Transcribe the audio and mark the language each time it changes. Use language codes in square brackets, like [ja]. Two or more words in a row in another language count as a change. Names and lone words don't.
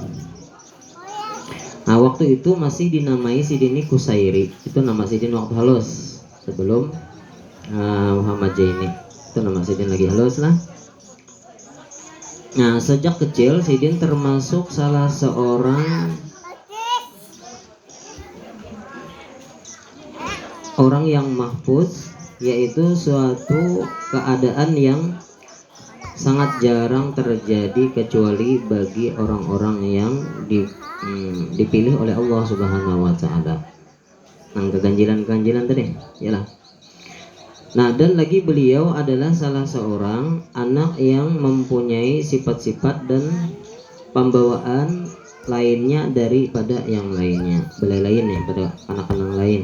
[bjn] Nah waktu itu masih dinamai sidin Kusairi, itu nama sidin waktu halus sebelum Muhammad Zaini, itu nama sidin lagi halus lah. [id] Nah sejak kecil sidin termasuk salah seorang orang yang mahfuz, yaitu suatu keadaan yang sangat jarang terjadi kecuali bagi orang-orang yang dipilih oleh Allah [ar] سبحانه وتعالى. [id] Nang keganjilan-keganjilan tadi, yalah. Nah, dan lagi beliau adalah salah seorang anak yang mempunyai sifat-sifat dan pembawaan lainnya daripada yang lainnya, belai lain ya pada anak-anak lain.